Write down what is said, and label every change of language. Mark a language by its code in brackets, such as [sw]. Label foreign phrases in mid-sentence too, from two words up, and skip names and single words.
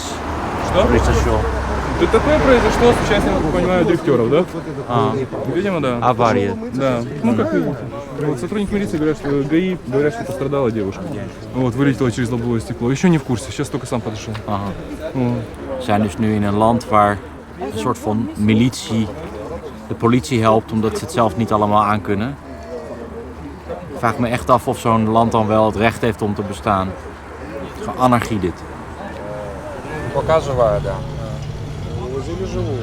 [ru] Что? произошло? Тут такое произошло с участником, понимаю, дрифтеров, да? Видимо, да. Авария. Да. Как видите. Вот сотрудники милиции говорят, что ГАИ говорят, что пострадала девушка. Вылетела через лобовое стекло. Еще не в курсе, сейчас только сам подошел. Aha. [nl] We zijn dus nu in een land waar een soort van militie de politie helpt omdat ze het zelf niet allemaal aankunnen. Ik vraag me echt af of zo'n land dan wel het recht heeft om te bestaan. Het is gewoon anarchie dit. [ru] Пока живая, да. Увозили живую.